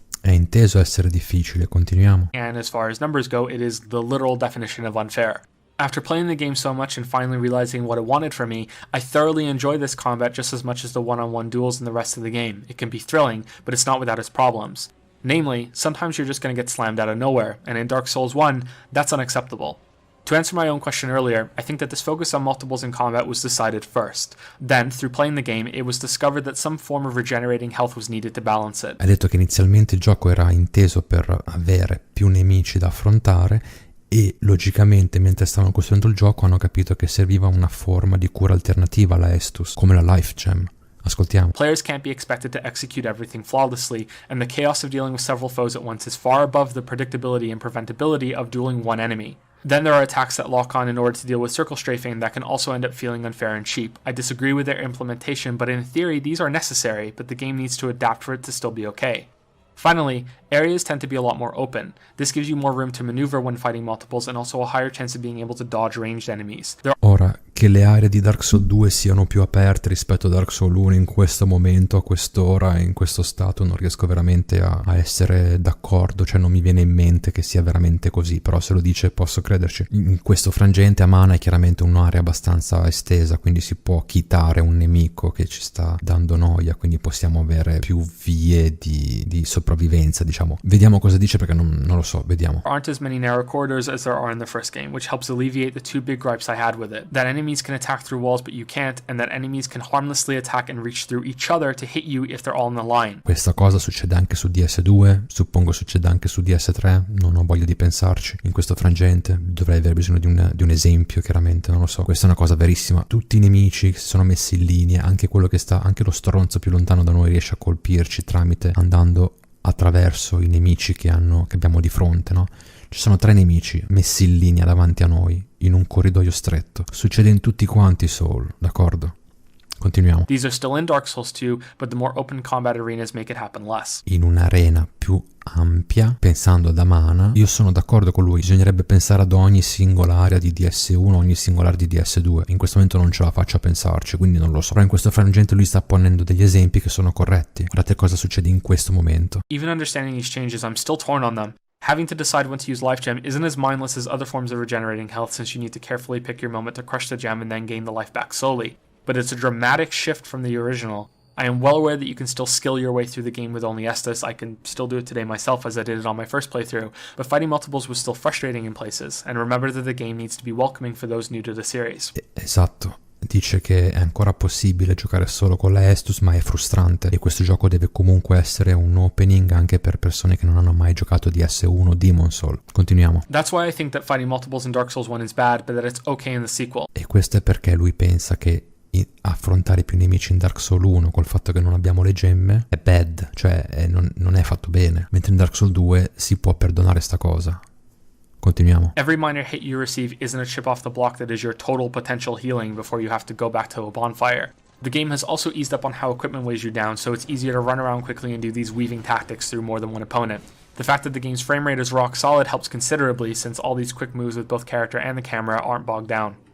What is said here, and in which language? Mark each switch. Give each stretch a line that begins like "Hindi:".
Italian: È inteso essere difficile, continuiamo.
English: And as far as numbers go, it is the literal definition of unfair. After playing the game so much and finally realizing what it wanted from me, I thoroughly enjoy this combat just as much as the one-on-one duels in the rest of the game. It can be thrilling, but it's not without its problems. Namely, sometimes you're just going to get slammed out of nowhere, and in Dark Souls 1, that's unacceptable. To answer my own question earlier, I think that this focus on multiples in combat was decided first. Then, through playing the game, it was discovered that some form of regenerating health was needed to balance it.
Italian: Ha detto che inizialmente il gioco era inteso per avere più nemici da affrontare e logicamente mentre stavano costruendo il gioco hanno capito che serviva una forma di cura alternativa alla Estus, come la Life Gem. Ascoltiamo.
English: Players can't be expected to execute everything flawlessly, and the chaos of dealing with several foes at once is far above the predictability and preventability of dueling one enemy. Then there are attacks that lock on in order to deal with circle strafing that can also end up feeling unfair and cheap. I disagree with their implementation, but in theory these are necessary, but the game needs to adapt for it to still be okay. Finally, areas tend to be a lot more open. This gives you more room to maneuver when fighting multiples and also a higher chance of being able to dodge ranged enemies.
Italian: Ora, che le aree di Dark Souls 2 siano più aperte rispetto a Dark Souls 1 in questo momento, a quest'ora, in questo stato, non riesco veramente a essere d'accordo, cioè non mi viene in mente che sia veramente così, però se lo dice posso crederci. In questo frangente a mana è chiaramente un'area abbastanza estesa, quindi si può chitare un nemico che ci sta dando noia, quindi possiamo avere più vie di sopravvivenza, diciamo. Vediamo cosa dice perché non lo so, vediamo. There aren't as many narrow corridors as there are in the first game, which helps alleviate the two big gripes I had with it. That enemies can attack through walls but you can't, and that enemies can harmlessly attack and reach through each other to hit you if they're all in the line. Questa cosa succede anche su DS2, suppongo succeda anche su DS3, non ho voglia di pensarci. In questo frangente dovrei avere bisogno di un esempio, chiaramente, non lo so. Questa è una cosa verissima. Tutti i nemici si sono messi in linea, anche quello che sta, anche lo stronzo più lontano da noi riesce a colpirci tramite andando attraverso i nemici che abbiamo di fronte, no? Ci sono 3 nemici messi in linea davanti a noi in un corridoio stretto. Succede in tutti quanti i Soul, d'accordo? Continuiamo.
English: These are still in Dark Souls 2, but the more open combat arenas make it happen less.
Italian: In un'arena più ampia, pensando ad Amana, io sono d'accordo con lui, bisognerebbe pensare ad ogni singola area di DS1, ogni singola area di DS2. In questo momento non ce la faccio a pensarci, quindi non lo so. Però in questo frangente lui sta ponendo degli esempi che sono corretti. Guardate cosa succede in questo momento.
English: Even understanding these changes, I'm still torn on them. Having to decide when to use life gem isn't as mindless as other forms of regenerating health, since you need to carefully pick your moment to crush the gem and then gain the life back slowly. But it's a dramatic shift from the original. I am well aware that you can still skill your way through the game with only Estus. I can still do it today myself as I did it on my first playthrough, but fighting multiples was still frustrating in places, and remember that the game needs to be welcoming for those new to the series.
Italian: Esatto. Dice che è ancora possibile giocare solo con la Estus, ma è frustrante, e questo gioco deve comunque essere un opening anche per persone che non hanno mai giocato DS1 o Demon Soul. Continuiamo.
English: That's why I think that fighting multiples in Dark Souls 1 is bad, but that it's okay in the sequel.
Italian: E questo è perché lui pensa che affrontare più nemici in Dark Souls 1 col fatto che non abbiamo le gemme è bad, cioè non è fatto bene, mentre in Dark Souls 2 si può perdonare sta cosa. Continuiamo.
English: Every minor hit you receive isn't a chip off the block that is your total potential healing before you have to go back to a bonfire. The game has also eased up on how equipment weighs you down, so it's easier to run around quickly and do these weaving tactics through more than one opponent. The fact that the game's frame rate is rock solid helps considerably, since all these quick moves with both character and the camera aren't bogged down.